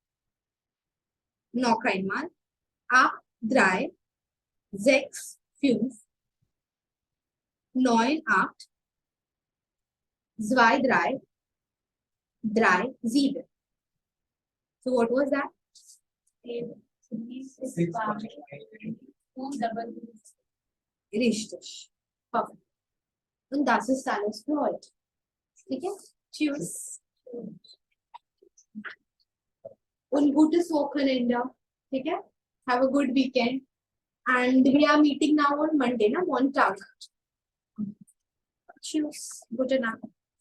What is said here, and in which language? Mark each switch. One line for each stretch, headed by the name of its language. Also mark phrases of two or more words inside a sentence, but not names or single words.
German: Noch einmal. 8, 3, 6, 5, 9, 8, 2, 3, 3, 7.
English: So what was that? 8, 3, 6, 6, 5, 5, 2, double.
German: Richtig. Perfekt. Und das ist alles für heute.
Hindi: ठीक है?
German: Tschüss. Und gutes Wochenende.
Hindi: ठीक है?
English: Have a good weekend. And we are meeting now on Monday,
German: na? Montag. Tschüss. Gute Nacht.